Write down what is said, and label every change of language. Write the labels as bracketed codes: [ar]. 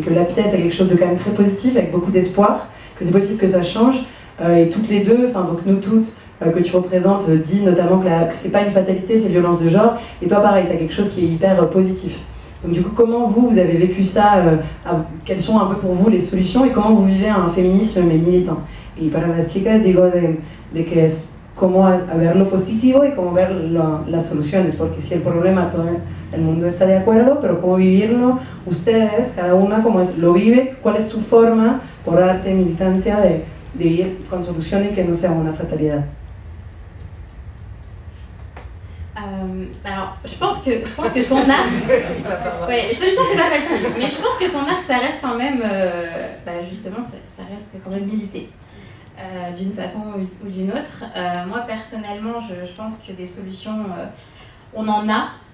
[fr] Que la pièce est quelque chose de quand même très positif, avec beaucoup d'espoir, que c'est possible que ça change. Et toutes les deux, enfin donc nous toutes, que tu représentes, dit notamment que c'est pas une fatalité, c'est violence de genre. Et toi, pareil, tu as quelque chose qui est hyper positif. Donc du coup, comment vous avez vécu ça? Quelles sont un peu pour vous les solutions et comment vous vivez un féminisme mais militant? [es] Y para las chicas digo de que es cómo ver lo positivo y cómo ver las soluciones, porque si el problema todo el mundo está de acuerdo, pero cómo vivirlo ustedes, cada una cómo lo vive, cuál es su forma por arte, militancia de ir con soluciones y que no sea una fatalidad. [fr] Alors, je pense que ton art, ouais, solution c'est pas facile, mais je pense que ton art, ça reste quand même, justement, ça reste quand même milité, d'une façon ou d'une autre. Moi personnellement, je pense que des solutions, on en a.